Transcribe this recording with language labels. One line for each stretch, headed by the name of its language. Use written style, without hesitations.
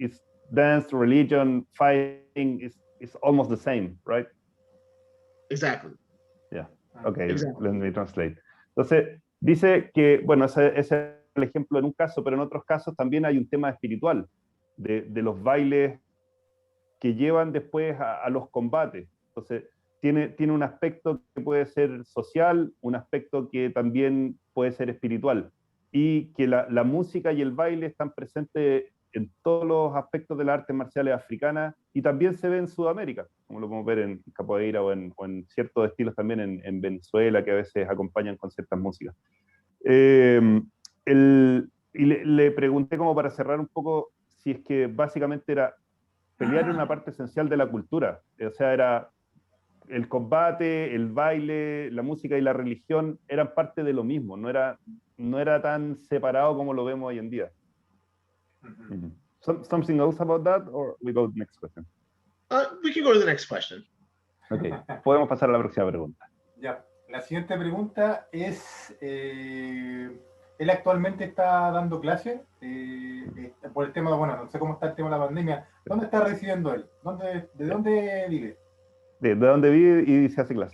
English: It's dance, religion, fighting is almost the same, right? Exactly. Yeah. Okay. Exactly. Let me translate.
Spanish: Entonces dice que bueno, ese es el ejemplo en un caso, pero en otros casos también hay un tema espiritual de los bailes que llevan después a los combates. Entonces tiene un aspecto que puede ser social, un aspecto que también puede ser espiritual, y que la música y el baile están presentes en todos los aspectos de las artes marciales africanas, y también se ve en Sudamérica, como lo podemos ver en capoeira o en ciertos estilos también en Venezuela, que a veces acompañan con ciertas músicas. Y le pregunté como para cerrar un poco si es que básicamente pelear era una parte esencial de la cultura, o sea, era el combate, el baile, la música y la religión eran parte de lo mismo, no era tan separado como lo vemos hoy en día.
English: Something else about that, or we go to the next question? We can go to the next question.
Spanish: Okay, podemos pasar a la próxima pregunta. Ya, la siguiente pregunta es, él actualmente está dando clases por el tema, bueno, no sé cómo está el tema de la pandemia. ¿Dónde está residiendo él? ¿De dónde vive? De dónde vive y se hace clases.